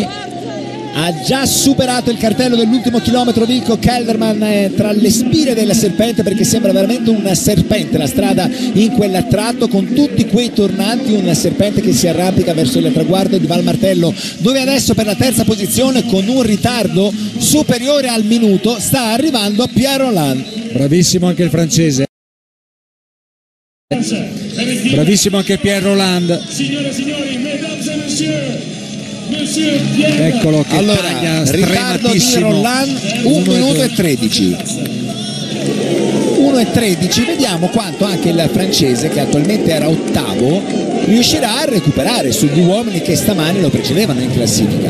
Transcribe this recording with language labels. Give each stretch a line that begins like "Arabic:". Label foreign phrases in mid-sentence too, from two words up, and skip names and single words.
Italian: Ha già superato il cartello dell'ultimo chilometro Wilco Kelderman tra le spire del serpente, perché sembra veramente un serpente la strada in quel tratto, con tutti quei tornanti, un serpente che si arrampica verso il traguardo di Val Martello, dove adesso per la terza posizione, con un ritardo superiore al minuto, sta arrivando Pierre Rolland. Bravissimo anche il francese, bravissimo anche Pierre Rolland. Signore e signori,
French: mesdames et messieurs,
Italian: eccolo che allora, ritardo di Rolland 1 minuto e 13. 1:13, vediamo quanto anche il francese, che attualmente era ottavo, riuscirà a recuperare sugli uomini che stamani lo precedevano in classifica.